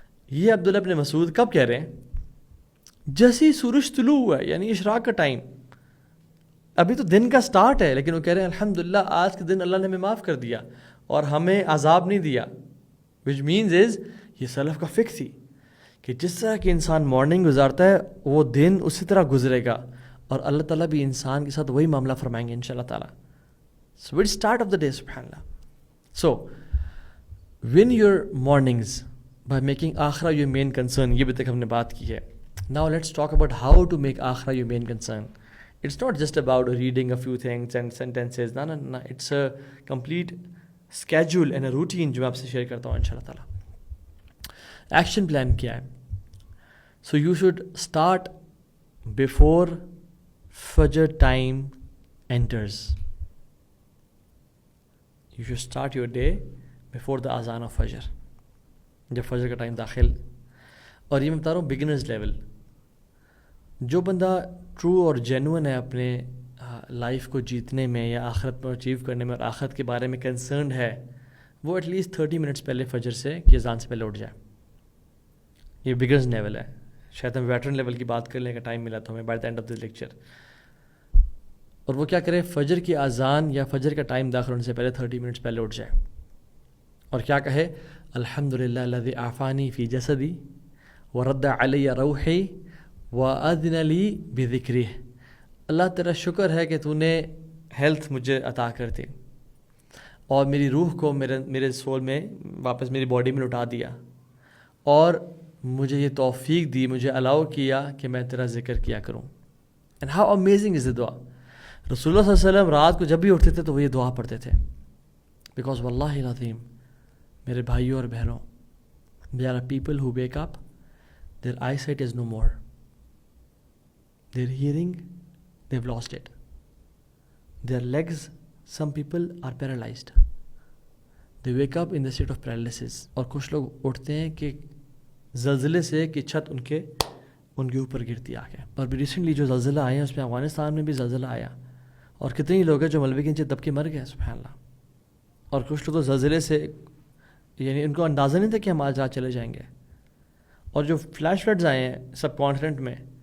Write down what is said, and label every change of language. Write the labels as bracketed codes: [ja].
[ur] یہ عبداللہ بن مسعود کب کہہ رہے ہیں؟ جیسے ہی سورج طلوع ہوا ہے، یعنی اشراق کا ٹائم، ابھی تو دن کا سٹارٹ ہے، لیکن وہ کہہ رہے ہیں الحمدللہ آج کے دن اللہ نے ہمیں معاف کر دیا اور ہمیں عذاب نہیں دیا. [en] which means is [ur] یہ سلف کا فکر تھی کہ جس طرح کہ انسان مارننگ گزارتا ہے وہ دن اسی طرح گزرے گا، اور اللہ تعالیٰ بھی انسان کے ساتھ وہی معاملہ فرمائیں گے انشاءاللہ تعالیٰ. [en] So it's start of the day, subhanallah. So win your mornings by making [ur] آخرہ [en] your main concern. [ur] یہ بھی تک ہم نے بات کی ہے. [en] Now let's talk about how to make آخرہ your main concern. It's not just about reading a few things and sentences. No. It's a complete schedule and a routine [ur] جو میں آپ سے شیئر کرتا ہوں انشاءاللہ تعالیٰ. ایکشن پلان کیا ہے؟ [en] So you should start before Fajr time enters. You should start your day before the azan of Fajr. [ur] جب فجر کا ٹائم داخل، اور یہ میں بتا رہا ہوں بگنرز لیول. جو بندہ ٹرو اور جینوئن ہے اپنے لائف کو جیتنے میں یا آخرت پر اچیو کرنے میں اور آخرت کے بارے میں کنسرنڈ ہے، وہ ایٹ لیسٹ 30 منٹس پہلے فجر سے کی اذان سے پہلے اٹھ جائے. یہ بگنرز لیول ہے. شاید ہم ویٹرن لیول کی بات کرنے کا ٹائم ملا تو ہمیں by the and of this lecture. اور وہ کیا کرے؟ فجر کی اذان یا فجر کا ٹائم داخل ہونے سے پہلے 30 منٹس پہلے اٹھ جائے اور کیا کہے؟ [ar] الحمدللہ الذی عافانی فی جسدی ورد علی روحی واذن لی بذکرہ. [ur] اللہ تیرا شکر ہے کہ تو نے ہیلتھ مجھے عطا کر دی اور میری روح کو میرے سول میں واپس میری باڈی میں لوٹا دیا، اور مجھے یہ توفیق دی، مجھے الاؤ کیا کہ میں تیرا ذکر کیا کروں. [en] And how amazing is the دعا. [ur] رسول اللہ صلی اللہ علیہ وسلم رات کو جب بھی اٹھتے تھے تو وہ یہ دعا پڑھتے تھے. بیکاز واللہ العظیم میرے بھائیوں اور بہنوں، [en] there are people who wake up, their eyesight is no more, their hearing, they've lost it, their legs, some people are paralyzed, they wake up in the state of paralysis. [ur] اور کچھ لوگ اٹھتے ہیں کہ زلزلے سے کہ چھت ان کے اوپر گرتی آ کے. اور ریسنٹلی جو زلزلہ آئے ہیں اس میں افغانستان میں بھی زلزلہ آیا، اور کتنے ہی لوگ ہیں جو ملبے کے نیچے دب کے مر گئے سبحان اللہ. اور کچھ لوگ تو زلزلے سے یعنی ان کو اندازہ نہیں تھا کہ ہم آج رات چلے جائیں گے. اور جو فلیش فلڈز آئے ہیں سب کانٹیننٹ میں،